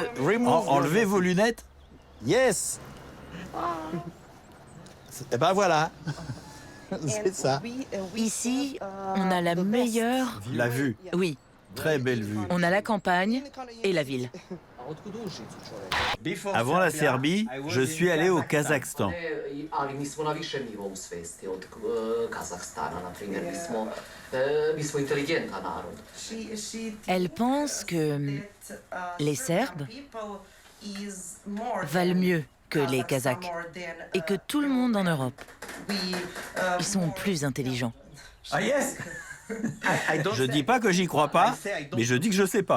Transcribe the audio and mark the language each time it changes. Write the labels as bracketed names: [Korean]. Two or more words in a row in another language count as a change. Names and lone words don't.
[French] Enlevez vos lunettes. Yes. Et ben voilà. C'est ça. Ici, on a la meilleure... La vue. Oui, Très belle vue. on a la campagne et la ville. Avant la Serbie, je suis allé au Kazakhstan. [Serbian] Ali mi smo na višem nivou svesti od Kazahstana, na primjer. Mi smo inteligentan narod. [French] Elle pense que les Serbes valent mieux que les Kazakhs et que tout le monde en Europe, ils sont plus intelligents. [English] Ah yes. [French] Je dis pas que j'y crois pas, mais je dis que je sais pas.